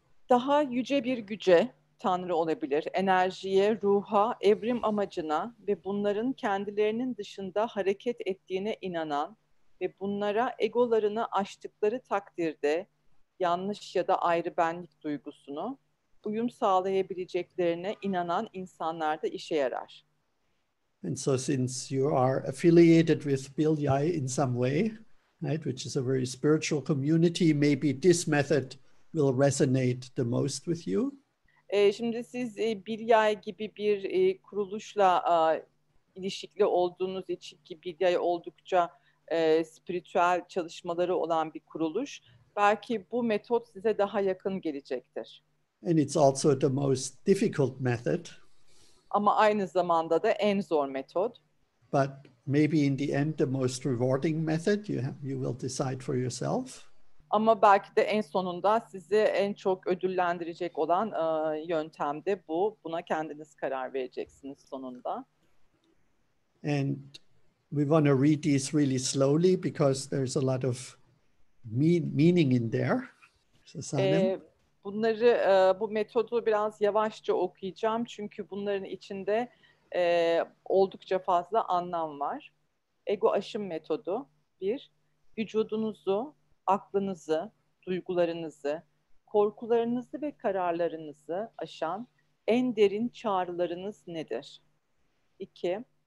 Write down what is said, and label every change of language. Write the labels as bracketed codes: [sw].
[tr] Daha yüce bir güce, Tanrı olabilir, enerjiye, ruha, evrim amacına ve bunların kendilerinin dışında hareket ettiğine inanan ve bunlara egolarını aştıkları takdirde yanlış ya da ayrı benlik duygusunu uyum sağlayabileceklerine inanan insanlarda işe yarar. [en] And so since you are affiliated with Dünyayı in some way, right, which is a very spiritual community, maybe this method will resonate the most with you. [tr] Şimdi siz Dünyayı gibi bir kuruluşla ilişkili olduğunuz için, ki Dünyayı oldukça spiritüel çalışmaları olan bir kuruluş, belki bu metot size daha yakın gelecektir. [en] And it's also the most difficult method. [tr] Ama aynı zamanda da en zor metot. [en] But maybe in the end the most rewarding method. You will decide for yourself. [tr] Ama belki de en sonunda sizi en çok ödüllendirecek olan yöntem de bu. Buna kendiniz karar vereceksiniz sonunda. [en] And we want to read these really slowly because there's a lot of meaning in there. So, Sanem? [tr] Bu metodu biraz yavaşça okuyacağım çünkü bunların içinde oldukça fazla anlam var. Ego aşım metodu 1. Vücudunuzu, aklınızı, duygularınızı, korkularınızı ve kararlarınızı aşan en derin çağrılarınız nedir? 2.